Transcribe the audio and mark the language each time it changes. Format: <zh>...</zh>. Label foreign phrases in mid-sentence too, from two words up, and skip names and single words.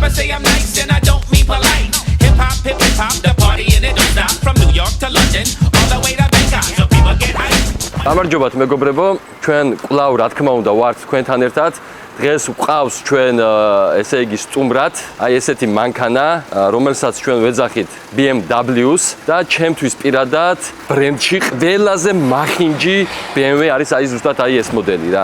<en>I'm nice and I don't mean polite. Hip hop, the party and it don't stop. From New York to London, all the way to Bangkok, so people get hype.</en> <ka>გამარჯობათ მეგობრებო, ჩვენ კვლავ რა თქმა უნდა ვართ თქვენთან ერთად. დღეს ვყავს ჩვენ ესე იგი სტუმრად, აი ესეთი მანქანა, რომელსაც ჩვენ ვეძახით BMW-ს და ჩემთვის პირადად ბრენდში ყველაზე მახინჯი BMW არის აი ზუსტად აი ეს მოდელი რა.</ka>